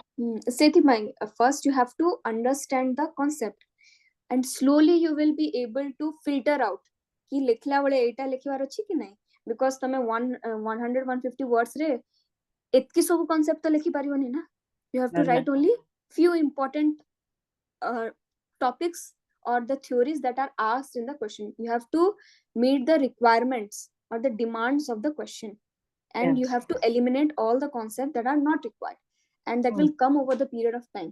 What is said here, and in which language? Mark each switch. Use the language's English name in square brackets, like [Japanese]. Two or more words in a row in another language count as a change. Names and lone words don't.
[English] First you have to understand the concept and slowly you will be able to filter out [Odia] କି ଲେଖିଲା ବେଳେ ଏଟା ଲେଖିବାର ଅଛି କି ନାହିଁ [English] because [Odia] ତମେ 100-150 words ରେ ଏତିକି ସବୁ concept ତ ଲେଖି ପାରିବନି ନା. [English] You have to write only few important topics or the theories that are asked in the question. You have to meet the requirements or the demands of the question, and you have to eliminate all the concepts that are not required, and that will come over the period of time.